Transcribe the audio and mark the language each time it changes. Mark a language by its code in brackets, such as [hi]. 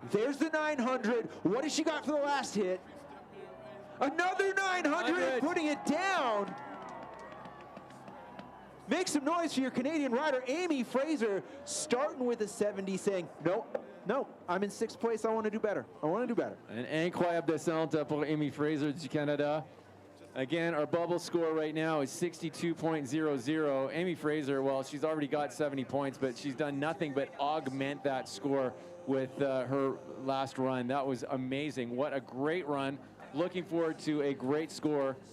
[en] There's the 900. What has she got for the last hit? Another 900, putting it down. Make some noise for your Canadian rider, Amy Fraser, starting with a 70, saying, nope, I'm in 6th place. I want to do better. [fr] An incroyable descente pour Amy Fraser du Canada. [en] Again, our bubble score right now is 62.00. Amy Fraser, well, she's already got 70 points, but she's done nothing but augment that score with her last run. That was amazing. What a great run. Looking forward to a great score.